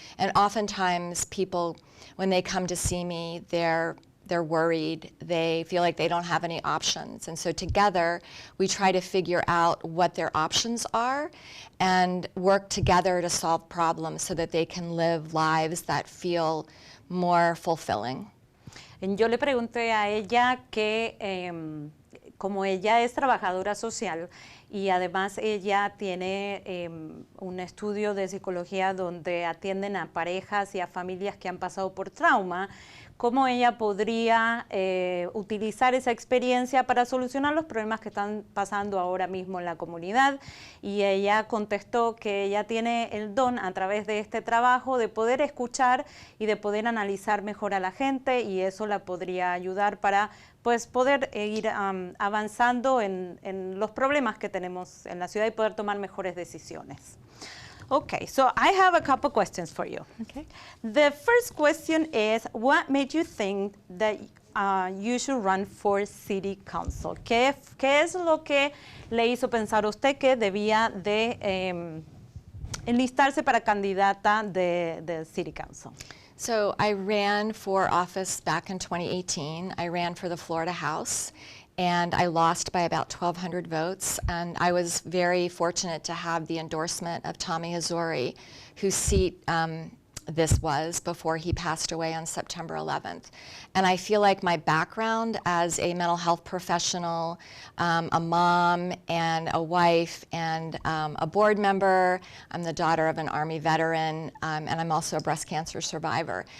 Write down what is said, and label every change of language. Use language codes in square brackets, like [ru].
[en] And oftentimes people, when they come to see me, they're worried, they feel like they don't have any options. And so together, we try to figure out what their options are and work together to solve problems so that they can live lives that feel more fulfilling. [es] Yo le pregunté a ella que, como ella es trabajadora social y además ella tiene un estudio de psicología donde atienden a parejas y a familias que han pasado por trauma, cómo ella podría utilizar esa experiencia para solucionar los problemas que están pasando ahora mismo en la comunidad. Y ella contestó que ella tiene el don a través de este trabajo de poder escuchar y de poder analizar mejor a la gente, y eso la podría ayudar para pues poder ir avanzando en los problemas que tenemos en la ciudad y poder tomar mejores decisiones. [en] Okay, so I have a couple questions for you. Okay. The first question is, what made you think that you should run for City Council? [es] ¿Qué es lo que le hizo pensar a usted que debía de enlistarse para candidata de City Council? [en] So I ran for office back in 2018. I ran for the Florida House, and I lost by about 1,200 votes. And I was very fortunate to have the endorsement of Tommy Hazouri, whose seat this was before he passed away on September 11th. And I feel like my background as a mental health professional, a mom and a wife and a board member, I'm the daughter of an Army veteran, and I'm also a breast cancer survivor.